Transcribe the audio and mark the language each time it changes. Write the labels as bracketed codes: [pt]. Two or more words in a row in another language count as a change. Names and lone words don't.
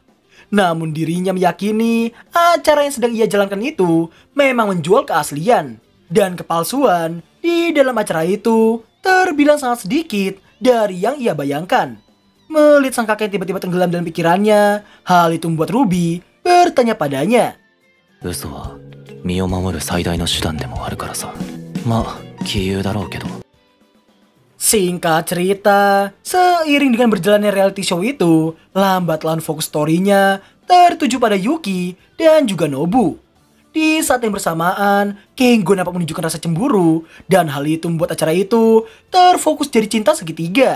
[id] Namun dirinya meyakini acara yang sedang ia jalankan itu memang menjual keaslian. Dan kepalsuan di dalam acara itu terbilang sangat sedikit dari yang ia bayangkan. Melihat sang kakek tiba-tiba tenggelam dalam pikirannya, hal itu membuat Ruby bertanya padanya. [ja] 身を守る最大の手段でもあるからさ。まあ、杞憂だろうけど。 [id] Singkat cerita, seiring dengan berjalannya [en] reality show [id] itu, lambat laun fokus story-nya tertuju pada Yuki dan juga Nobu. Di saat yang bersamaan, Kengo nampak menunjukkan rasa cemburu, dan hal itu membuat acara itu terfokus jadi cinta segitiga.